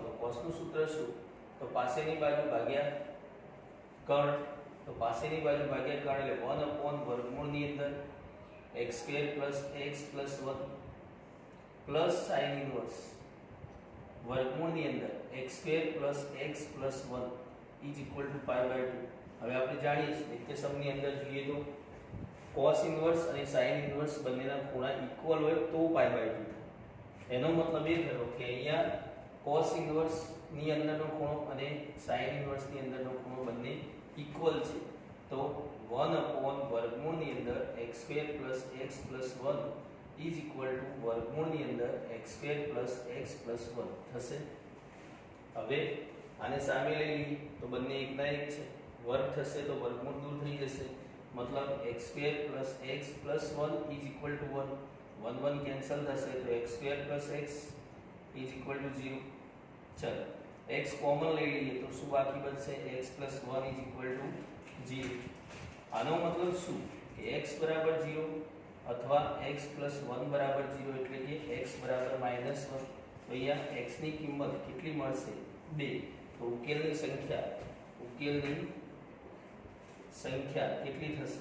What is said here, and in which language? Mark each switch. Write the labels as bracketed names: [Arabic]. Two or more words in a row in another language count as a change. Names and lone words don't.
[Gujarati] તો cos નું સૂત્ર શું? તો પાસેની બાજુ ભાગ્યા કર્ણ. તો પાસેની બાજુ ભાગ્યા કર્ણ એટલે [English] 1 upon [Gujarati] વર્ગમૂળની અંદર [English] x square plus x plus 1 plus sin ઇન્વર્સ [Gujarati] વર્ગમૂળની અંદર [English] x square plus x plus 1 is equal to pi by 2. [Gujarati] હવે આપણે જાણીએ છીએ નિત્યસમની અંદર જોઈએ તો [English] cos inverse [Gujarati] અને [English] sin inverse [Gujarati] બંનેના ખૂણા ઇક્વલ હોય તો [English] pi by 2 [Gujarati] થાય. એનો મતલબ એ થયો કે અહીંયા [English] cos inverse [Gujarati] ની અંદરનો ખૂણો અને [English] sin inverse [Gujarati] ની અંદરનો ખૂણો બંને ઇક્વલ છે. [English] તો 1 upon [Gujarati] વર્ગમૂળની અંદર [English] x square plus x plus 1 is equal to [Gujarati] વર્ગમૂળની અંદર [English] x square plus x plus 1 થશે. [Gujarati] હવે આને સામે લઈ લઈએ તો બંને એકના એક છે. વર્ગ થશે તો વર્ગમૂળ દૂર થઈ જશે. મતલબ [English] x square plus x plus 1 is equal to 1. 1 1 [Gujarati] કેન્સલ થશે તો [English] x square plus x is equal to 0. [Gujarati] ચલો x કોમન લઈ લઈએ તો શું બાકી બચશે? [English] x plus 1 is equal to 0. [Gujarati] આનો મતલબ શું કે x બરાબર 0 અથવા [English] x plus 1 [Gujarati] બરાબર 0 એટલે કે x બરાબર -1. તો અહીંયા x ની કિંમત કેટલી મળશે? 2. તો ઉકેલની સંખ્યા કેટલી થશે?